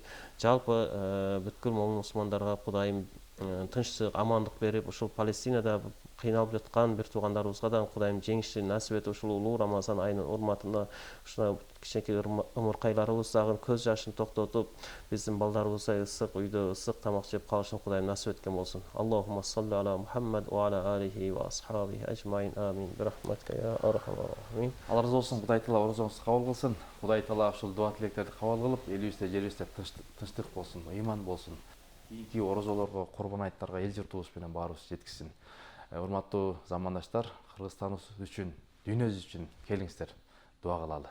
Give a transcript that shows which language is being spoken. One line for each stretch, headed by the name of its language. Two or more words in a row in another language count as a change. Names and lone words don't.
Kyrgyz: Жалпы бүткүл момун мусулмандарга Кудайым тынчтык, амандык берип, ушул Палестинада кыйналып жаткан бир туугандарыбызга да Кудайым жеңишти насип этип, ушул улуу Рамазан айынын урматында ушундай кичинекей ымыркайларыбыз дагы көз жашын токтотуп, биздин балдарыбыздай ысык үйдө ысык тамак жеп калышын Кудайым насип эткен болсун.
Arabic: اللهم صل على محمد وعلى آله وأصحابه أجمعين.
Kyrgyz: Амин.
Arabic: برحمتك يا أرحم الراحمين.
Kyrgyz: Алла разы болсун. Кудай Таала орозоңузду кабыл кылсын. Кудай Таала ушул дуа тилектерди кабыл кылып, элибизде, жерибизде тынчтык болсун, ыйман болсун. Кийинки орозолорго, курбан айттарга эл журтубуз менен баарыбыз жеткизсин. Урматтуу замандаштар, Кыргызстаныбыз үчүн, дүйнөбүз үчүн келиңиздер, дуа кылалы.